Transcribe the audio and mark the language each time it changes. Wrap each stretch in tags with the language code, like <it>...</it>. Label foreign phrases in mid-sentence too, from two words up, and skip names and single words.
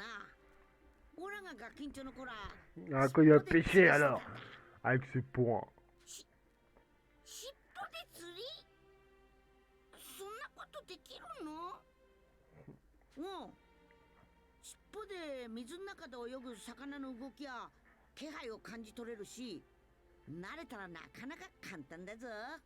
<ja>オラがガキンチョの頃は</ja> <fr>Ah, quand il va pêcher alors. Avec ses poings.</fr> <ja>尻尾で釣り？そんなことできるの？うん。尻尾で水の中で泳ぐ魚の動きや気配を感じ取れるし、慣れたらなかなか簡単だぞ。</ja>